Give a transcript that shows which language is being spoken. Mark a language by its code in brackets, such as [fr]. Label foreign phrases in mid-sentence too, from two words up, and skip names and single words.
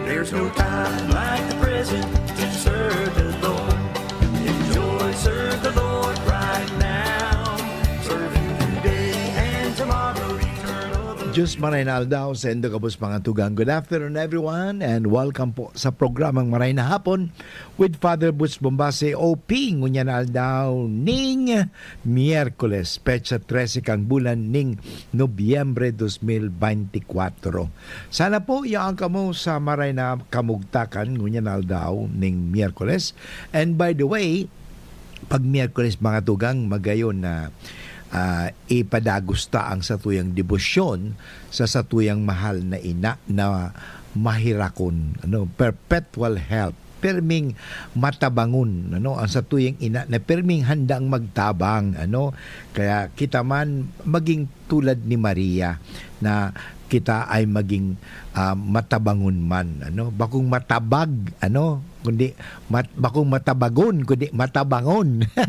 [en] There's no time like the present to serve the Lord. Enjoy, serve the Lord right now. Serve Him today and tomorrow, eternal. [bik] Diyos Maray na aldaw sa endo kabus mga tugang. [en] Good afternoon everyone and welcome [bik] po sa programang [en] Maray na Hapon with Father Butch Bombase OP. [bik] Ngunya na aldaw ning Miyerkules, petsa 13 kang bulan ning Nobyembre 2024. Sana po iyaan kamo sa Maray na kamugtakan ngunya na aldaw ning Miyerkules. [en] And by the way, [bik] pag Miyerkules mga tugang magayon na ipadagusta ang satuyang debosyon sa satuyang mahal na ina na mahirakon, [en] perpetual help, [bik] perming matabangon, ang satuyang ina na perming handang magtabang, kaya kita man maging tulad ni Maria na kita ay maging matabangon man, bakong matabag, kundi bakong matabagon kundi matabangon.